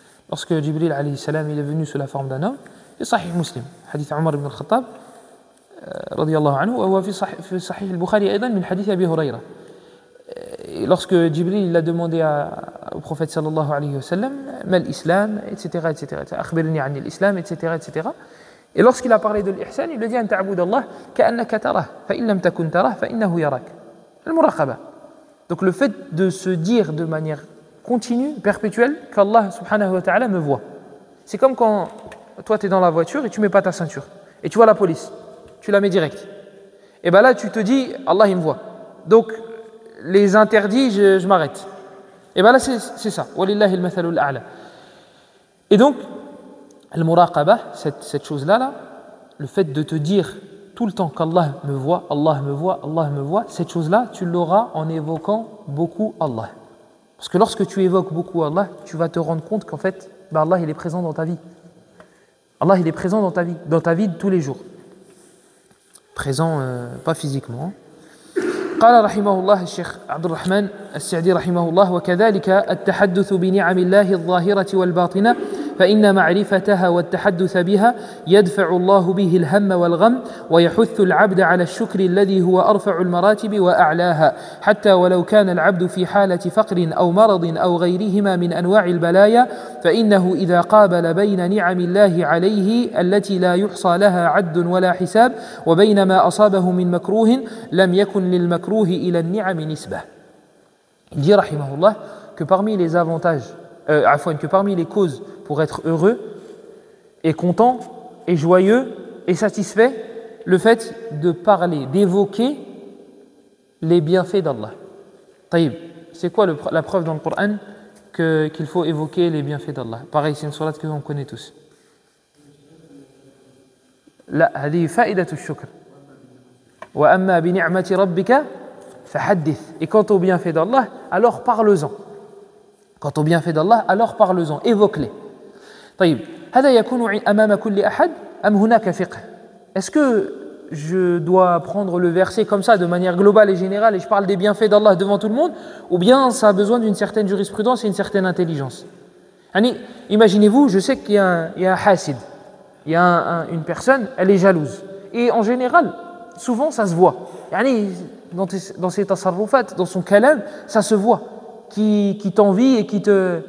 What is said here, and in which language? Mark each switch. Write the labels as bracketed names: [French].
[French] Lorsque Jibril alayhi salam il est venu sous la forme d'un homme, c'est Sahih Muslim, hadith Omar ibn al-Khattab radiyallahu anhu, [Arabic] وهو في صحيح البخاري أيضا من حديث أبي هريرة. [French] Lorsque Jibril a demandé au prophète sallallahu alayhi wa sallam, [Arabic] ما الإسلام, [French] etc., etc., [Arabic] أخبرني عن الإسلام, [French] etc., etc. Et lorsqu'il a parlé de l'ihsan, il lui dit [Arabic] أن تعبد الله كأنك تراه فإن لم تكن تراه فإنه يراك. المراقبة. [French] Donc le fait de se dire de manière continue, perpétuelle, qu'Allah subhanahu wa ta'ala me voit. C'est comme quand toi tu es dans la voiture et tu mets pas ta ceinture et tu vois la police, tu la mets direct. Et bien là tu te dis Allah il me voit. Donc les interdits je m'arrête. Et bien là c'est ça. [Arabic] Walillahi al-mathalul a'la. [French] Et donc al-muraqaba, cette chose-là, le fait de te dire tout le temps qu'Allah me voit, Allah me voit, Allah me voit, cette chose-là, tu l'auras en évoquant beaucoup Allah. Parce que lorsque tu évoques beaucoup Allah, tu vas te rendre compte qu'en fait, ben Allah il est présent dans ta vie. Allah il est présent dans ta vie de tous les jours. Présent, pas physiquement. [Arabic] قال رحمه الله الشيخ عبد الرحمن السعدي رحمه الله وكذلك التحدث بنعم الله الظاهرة والباطنة فإن معرفتها والتحدث بها يدفع الله به الهم والغم ويحث العبد على الشكر الذي هو أرفع المراتب وأعلاها حتى ولو كان العبد في حالة فقر أو مرض أو غيرهما من أنواع البلايا فإنه إذا قابل بين نعم الله عليه التي لا يحصى لها عد ولا حساب وبين ما أصابه من مكروه لم يكن للمكروه إلى النعم نسبة. [French] Il dit rahimahullah que parmi les avantages que parmi les causes pour être heureux et content et joyeux et satisfait, le fait de parler, d'évoquer les bienfaits d'Allah. Taïb, c'est quoi la preuve dans le Coran qu'il faut évoquer les bienfaits d'Allah? Pareil, c'est une sourate que l'on connaît tous. [Arabic] لا هذه فائدة الشكر وأما بنعمة ربك فحدث. [French] Et quant aux bienfaits d'Allah, alors parle-en. Quant aux bienfaits d'Allah, alors parle-en, évoque-les. [Arabic] طيب هذا يكون أمام كل أحد أم هناك فقه? [French] Est-ce que je dois prendre le verset comme ça de manière globale et générale et je parle des bienfaits d'Allah devant tout le monde, ou bien ça a besoin d'une certaine jurisprudence et une certaine intelligence? Imaginez-vous, je sais qu'il y a un hasid, il y a une personne, elle est jalouse, et en général souvent ça se voit, dans ses tasarrufat, dans son kalam, ça se voit, qui t'envie et qui te...